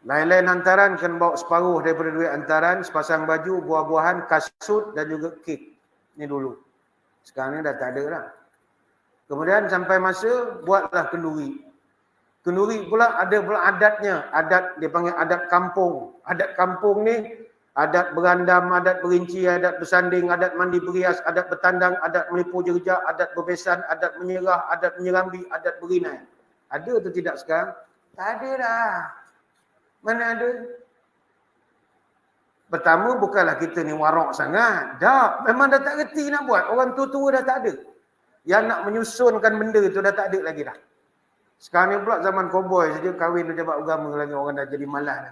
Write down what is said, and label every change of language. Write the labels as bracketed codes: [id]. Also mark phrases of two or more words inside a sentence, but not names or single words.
[ms] Lain-lain hantaran kan bawa separuh daripada duit hantaran, sepasang baju, buah-buahan, kasut dan juga kek. Ni dulu. Sekarang ni dah tak ada dah. Kemudian sampai masa buatlah kenduri. Kenduri pula ada pula adatnya. Adat dia panggil adat kampung. Adat kampung ni adat berandam, adat berinci, adat bersanding, adat mandi berias, adat bertandang, adat menipu jejak, adat berbesan, adat menyerah, adat menyerambi, adat berinai. Ada atau tidak sekarang? Tak ada dah. Mana ada? Pertama, bukanlah kita ni warak sangat. Dah, memang dah tak reti nak buat. Orang tua-tua dah tak ada. Yang nak menyusunkan benda tu dah tak ada lagi dah. Sekarang ni pula zaman koboi saja kahwin pejabat agama lagi, orang dah jadi malas dah.